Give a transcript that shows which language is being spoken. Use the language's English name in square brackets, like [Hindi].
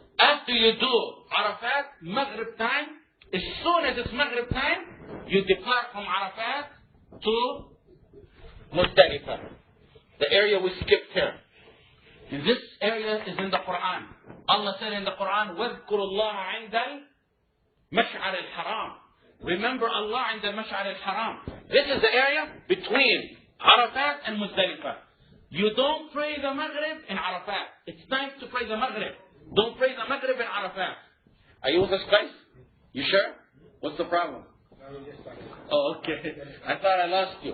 [English] After you do Arafat, Maghrib time, as soon as it's Maghrib time, you depart from Arafat to Muzdalifah, the area we skipped here. And this area is in the Quran. Allah said in the Quran, [Arabic] وَاذْكُرُ اللَّهَ عِنْدَ الْمَشْعَرِ الْحَرَامِ. [English] Remember Allah [Arabic] عند المشعر الحرام. [English] This is the area between Arafat and Muzdalifah. You don't pray the Maghrib in Arafat. It's time to pray the Maghrib. Don't pray the Maghrib in Arafat. Are you with us, guys? You sure? What's the problem? Oh, okay. I thought I lost you.